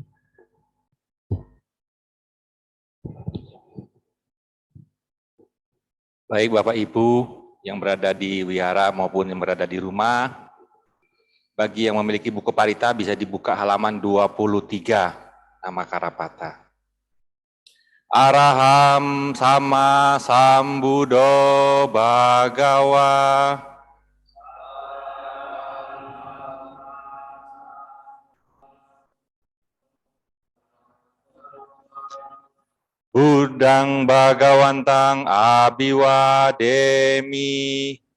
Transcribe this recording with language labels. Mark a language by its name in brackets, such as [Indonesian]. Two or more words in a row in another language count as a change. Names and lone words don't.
[Indonesian] Baik Bapak Ibu yang berada di wihara maupun yang berada di rumah, bagi yang memiliki buku parita bisa dibuka halaman 23, nama Karapata. [Pali] Araham sama sambuddho bhagawa. Buddhang Bhagawantang Abhiwademi.